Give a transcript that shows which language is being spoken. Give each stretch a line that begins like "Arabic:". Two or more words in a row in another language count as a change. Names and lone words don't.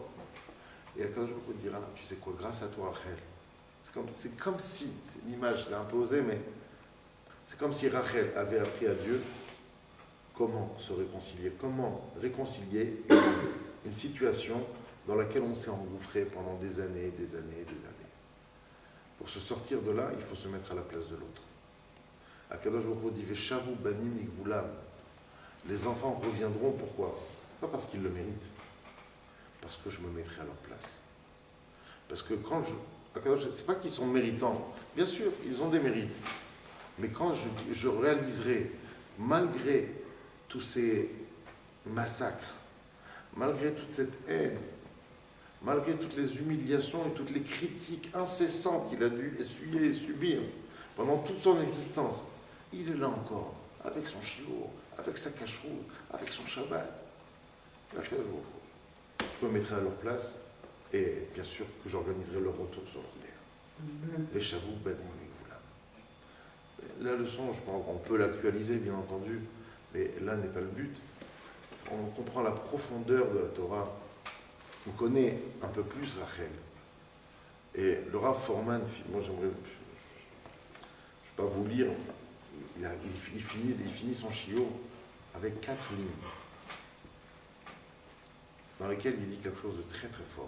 French: Et à 15 jours, on dira, tu sais quoi, grâce à toi, Rachel, c'est comme si, c'est une image, c'est un peu osé, mais c'est comme si Rachel avait appris à Dieu comment se réconcilier, comment réconcilier une situation dans laquelle on s'est engouffré pendant des années, des années, des années. Pour se sortir de là, il faut se mettre à la place de l'autre.
Hebrew: הקדוש ברוך הוא dit ושבו בנים לגבולם.
French: Les enfants reviendront, pourquoi? Pas parce qu'ils le méritent, parce que je me mettrai à leur place. Parce que quand c'est pas qu'ils sont méritants, bien sûr, ils ont des mérites, mais quand je réaliserai, malgré tous ces massacres, malgré toute cette haine, malgré toutes les humiliations et toutes les critiques incessantes qu'il a dû essuyer et subir pendant toute son existence, il est là encore, avec son shiur, avec sa cacheroute, avec son Shabbat. Je me mettrai à leur place et bien sûr que j'organiserai leur retour sur leur terre.
Hebrew: ושבו בנים לגבולם.
French: La leçon, je pense qu'on peut l'actualiser bien entendu, mais là n'est pas le but. On comprend la profondeur de la Torah. On connaît un peu plus Rachel. Et le Rav Forman, moi j'aimerais, je ne vais pas vous lire, il finit son shiur avec 4 lignes dans lesquelles il dit quelque chose de très très fort.